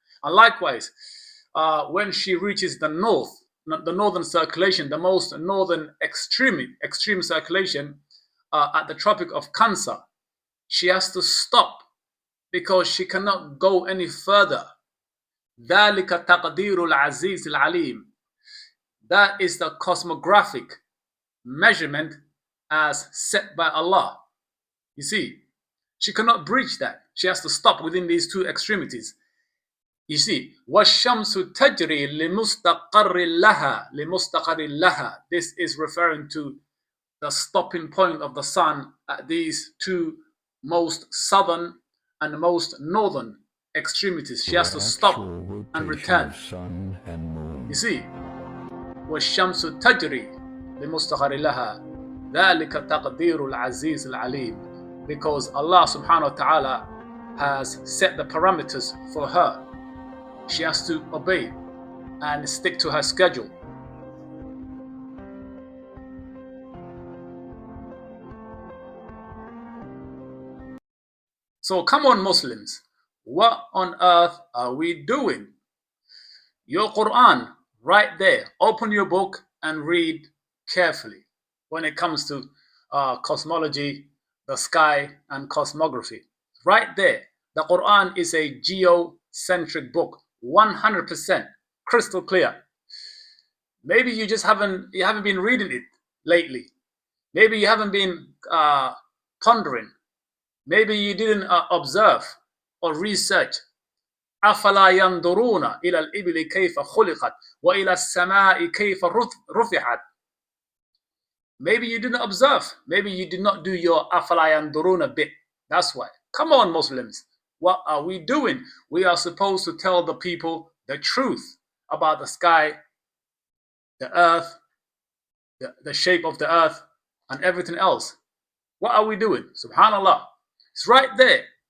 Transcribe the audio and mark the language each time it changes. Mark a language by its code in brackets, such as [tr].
[en] And likewise, when she reaches the north, the northern circulation, the most northern extreme circulation at the Tropic of Cancer, she has to stop because she cannot go any further. [ar] ذَلِكَ تَقْدِيرُ الْعَزِيزِ الْعَلِيمِ. [en] That is the cosmographic measurement as set by Allah. You see, she cannot breach that. She has to stop within these two extremities. You see, [ar] وَالشَّمْسُ تَجْرِي لِمُسْتَقَرٍ لَهَا. [en] This is referring to the stopping point of the sun at these two most southern and most northern extremities. She has to stop and return. You see, [ar] وَالشَّمْسُ تَجْرِي لِمُسْتَقَرٍ لَهَا ذَلِكَ تَقْدِيرُ الْعَزِيزِ الْعَلِيمِ. [en] Because Allah subhanahu wa ta'ala has set the parameters for her. She has to obey and stick to her schedule. So come on, Muslims, what on earth are we doing? Your Quran, right there. Open your book and read carefully when it comes to cosmology, the sky, and cosmography. Right there. The Quran is a geocentric book, 100%, crystal clear. Maybe you just haven't been reading it lately. Maybe you haven't been pondering. Maybe you didn't observe or research. [ar] أفلا ينظرون إلى الإبل كيف خلقت وإلى السماء كيف رفعت. [en] Maybe you didn't observe. Maybe you did not do your [ar] أفلا ينظرون [en] bit. That's why. Come on, Muslims. What are we doing? We are supposed to tell the people the truth about the sky, the earth, the shape of the earth, and everything else. What are we doing? Subhanallah. It's right there.